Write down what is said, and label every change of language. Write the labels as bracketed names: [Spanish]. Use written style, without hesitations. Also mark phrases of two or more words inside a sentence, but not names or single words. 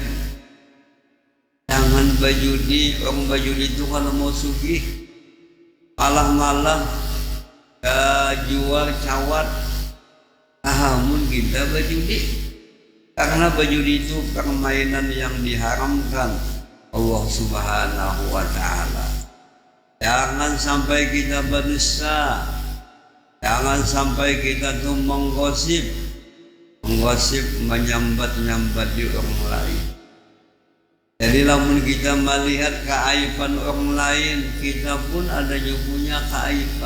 [Indonesian] Jangan berjudi, orang berjudi itu kalau mau sugih malah jual cawat. Namun kita berjudi karena berjudi itu permainan yang diharamkan Allah [Arabic] Subhanahu wa Ta'ala. [Indonesian] Jangan sampai kita berdusta, jangan sampai kita tuh menggosip menyambat-nyambat di orang lain. Jadi lamun kita melihat keaiban orang lain, kita pun adanya punya keaiban.